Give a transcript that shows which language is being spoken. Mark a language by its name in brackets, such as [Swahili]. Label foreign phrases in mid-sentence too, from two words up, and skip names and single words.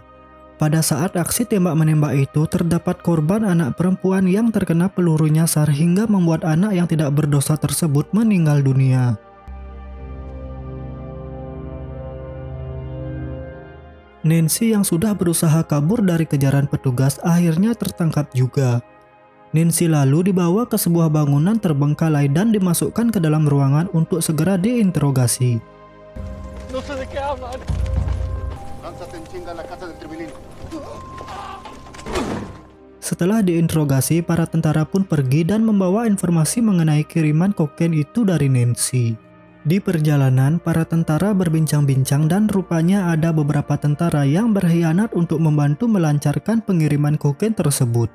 [Indonesian] Pada saat aksi tembak-menembak itu, terdapat korban anak perempuan yang terkena peluru nyasar hingga membuat anak yang tidak berdosa tersebut meninggal dunia. Nancy yang sudah berusaha kabur dari kejaran petugas akhirnya tertangkap juga. Nancy lalu dibawa ke sebuah bangunan terbengkalai dan dimasukkan ke dalam ruangan untuk segera diinterogasi. [Spanish] No sé de qué hablan. Lánzate en chinga a la casa del Tribilín. [Indonesian] Setelah diinterogasi, para tentara pun pergi dan membawa informasi mengenai kiriman kokain itu dari Nancy. Di perjalanan, para tentara berbincang-bincang dan rupanya ada beberapa tentara yang berkhianat untuk membantu melancarkan pengiriman kokain tersebut.